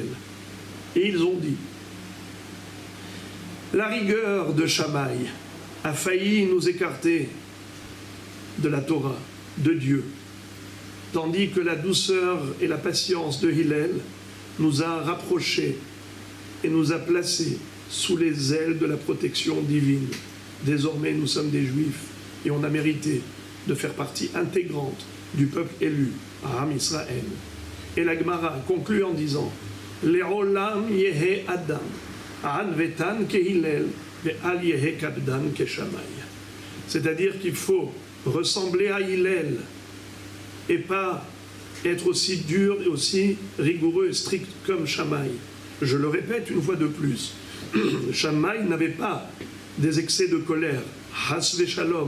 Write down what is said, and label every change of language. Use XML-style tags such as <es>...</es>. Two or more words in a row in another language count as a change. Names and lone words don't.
<fr>Et ils ont dit, la rigueur de Shammai a failli nous écarter de la Torah, de Dieu, tandis que la douceur et la patience de Hillel nous a rapprochés et nous a placés sous les ailes de la protection divine. Désormais, nous sommes des Juifs et on a mérité de faire partie intégrante du peuple élu,</fr> <he>עם ישראל.</he> <fr>Et la Gemara conclut en disant,</fr> <he>לעולם יהא אדם ענוותן כהלל ואל יהא קפדן כשמאי.</he> <fr>C'est-à-dire qu'il faut ressembler à Hillel et pas être aussi dur et aussi rigoureux et strict comme Shammai. Je le répète une fois de plus, Shammai n'avait pas des excès de colère,</fr> <he>חס ושלום.</he>